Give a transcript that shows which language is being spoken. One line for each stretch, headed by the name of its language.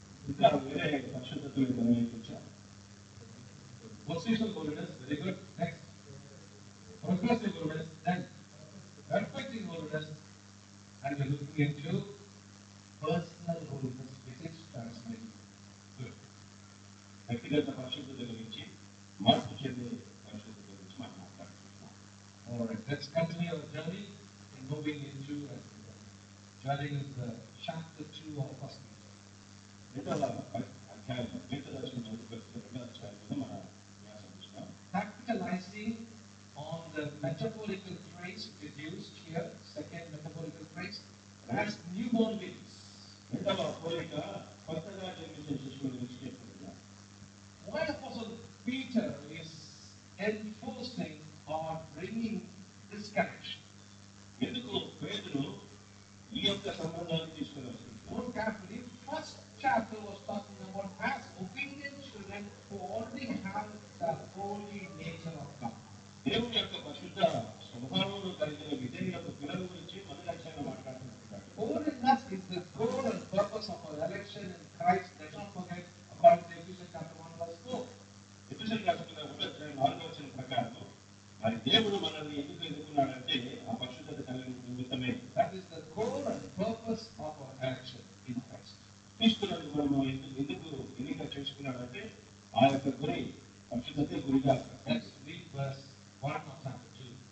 Telugu: ఇంకా వేరే పరిశుద్ధతలు మనం ఏం చూసాం?
English: Positional holiness, very good. Next. Progressive holiness, then perfecting holiness, and we're looking into personal holiness, which is transformative. Good.
Telugu: వ్యక్తిగత పరిశుద్ధత గురించి, మార్పు చెందే పరిశుద్ధత గురించి మనం మాట్లాడుతున్నాం.
English: Alright, let's continue our journey in moving into joining chapter 2 of First Peter.
Telugu: రెండవ అధ్యాయం పేతురు రాసిన మొదటి పత్రిక రెండవ అధ్యాయంలో మన ధ్యానం చూస్తాం.
English: Capitalizing on the metaphorical phrase introduced here, second metaphorical phrase, as newborn babies.
Telugu: రెండవ పోలిక కొత్తగా జన్మించిన శిశువుల గురించి చెప్తున్నాం.
English: Why Apostle Peter is enforcing or bringing this connection?
Telugu: ఎందుకు పేతురు ఈ యొక్క సంబంధాన్ని తీసుకుని వస్తున్నాడు?
English: Look carefully. First chapter was talking about as obedient children who already have the holy nature of God.
Telugu: దేవుని యొక్క పరిశుద్ధ స్వభావమును కలిగిన విధేయులకు పిల్లల గురించి మొదటి అధ్యాయంలో మాట్లాడుతున్నాడు.
English: Holiness is the goal and purpose of our election in Christ. Let's not forget, according to Ephesians chapter 1 verse 4.
Telugu: ఎఫెసీయులకు రాసిన ఒకటో అధ్యాయం 4వ వచనం ప్రకారం మరి దేవుడు మనల్ని ఎందుకు ఎన్నుకున్నాడంటే ఆ పరిశుద్ధత కలిగిన నిమిత్తమే.
English: That is the goal and purpose of our election in Christ.
Telugu: క్రీస్తునందు మనము ఎందుకు ఎన్నిక చేసుకున్నాడంటే ఆ యొక్క గురి పరిశుద్ధతే గురిగా.
English: Let's read verse 1 of chapter 2.